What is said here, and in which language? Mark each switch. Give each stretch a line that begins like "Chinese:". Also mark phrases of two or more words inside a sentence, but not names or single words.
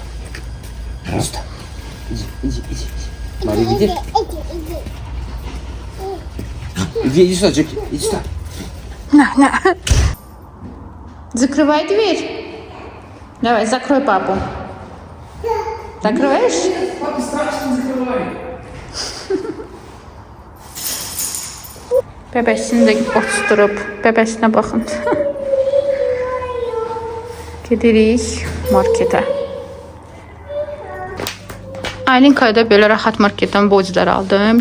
Russian: Иди сюда. Иди. Смотри, иди. Иди сюда, Джеки. Иди сюда. На. Закрывай дверь. Давай, закрой папу. Закрываешь? Папе страшно, закрывай.
Azerbaijani: Bəbəsini də oturub, bəbəsinə baxın. Gedirik marketə. Aylinkaya da belə rahat marketdən boclar aldım.